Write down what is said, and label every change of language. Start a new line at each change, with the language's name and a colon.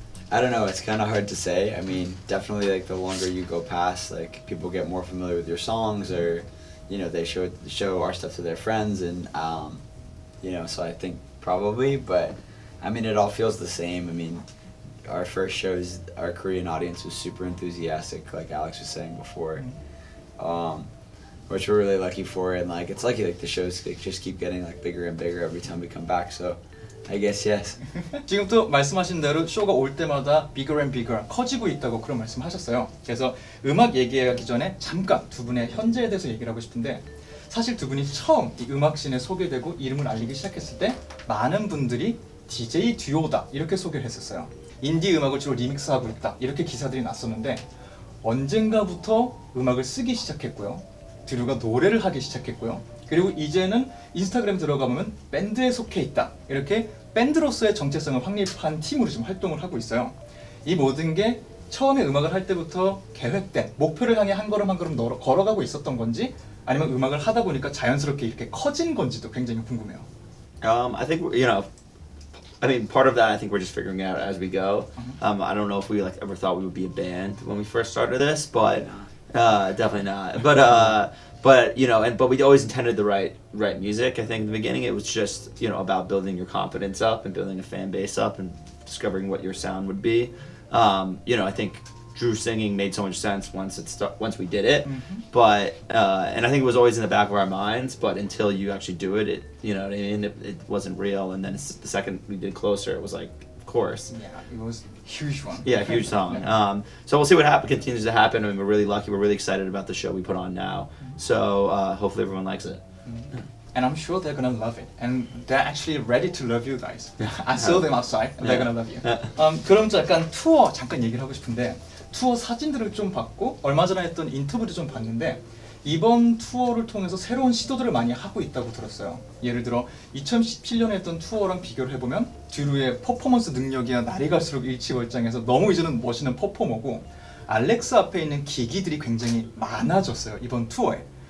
English: I don't know, it's kind of hard to say. I mean, definitely like the longer you go past, like people get more familiar with your songs, or you know, they show our stuff to their friends, and you know, so I think probably, but I mean, it all feels the same. I mean, our first shows, our Korean audience was super enthusiastic, like Alex was saying before, which we're really lucky for, and like it's lucky like the shows just keep getting like bigger and bigger every time we come back. So I guess yes.
Korean: 지금 또 말씀하신 대로 쇼가 올 때마다
English: bigger and bigger
Korean: 커지고 있다고 그런 말씀하셨어요. 그래서 음악 얘기하기 전에 잠깐 두 분의 현재에 대해서 얘기를 하고 싶은데 사실 두 분이 처음 이 음악씬에 소개되고 이름을 알리기 시작했을 때 많은 분들이 DJ 듀오다 이렇게 소개를 했었어요. 인디 음악을 주로 리믹스하고 있다 이렇게 기사들이 났었는데 언젠가부터 음악을 쓰기 시작했고요. 드류가 노래를 하기 시작했고요. 그리고 이제는 인스타그램 들어가보면 밴드에 속해 있다 이렇게 밴드로서의 정체성을 확립한 팀으로 지금 활동을 하고 있어요. 이 모든 게 처음에 음악을 할 때부터 계획된 목표를 향해 한 걸음 한 걸음 걸어가고 있었던 건지 아니면 음악을 하다 보니까 자연스럽게 이렇게 커진 건지도 굉장히 궁금해요.
English: I think you know, I mean, part of that I think we're just figuring out as we go. I don't know if we like ever thought we would be a band when we first started this, but definitely not. but but we always intended the right music. I think in the beginning it was just about building your confidence up and building a fan base up and discovering what your sound would be. I think Drew singing made so much sense once we did it, but and I think it was always in the back of our minds. But until you actually do it, it wasn't real. And then the second we did Closer, it was like, of course. Yeah, it was a huge one. Yeah, huge song. So we'll see what continues to happen. I mean, we're really lucky. We're really excited about the show we put on now. So hopefully everyone likes it. And I'm sure they're gonna love it. And they're actually ready to love you guys. I saw them outside. And they're gonna love you.
Korean: 그럼 잠깐 투어 잠깐 얘기를 하고 싶은데 투어 사진들을 좀 봤고 얼마 전에 했던 인터뷰도 좀 봤는데 이번 투어를 통해서 새로운 시도들을 많이 하고 있다고 들었어요. 예를 들어 2017년에 했던 투어랑 비교를 해보면 드루의 퍼포먼스 능력이야 날이 갈수록 일치월장해서 너무 이제는 멋있는 퍼포머고 알렉사 앞에 있는 기기들이 굉장히 많아졌어요. 이번 투어에.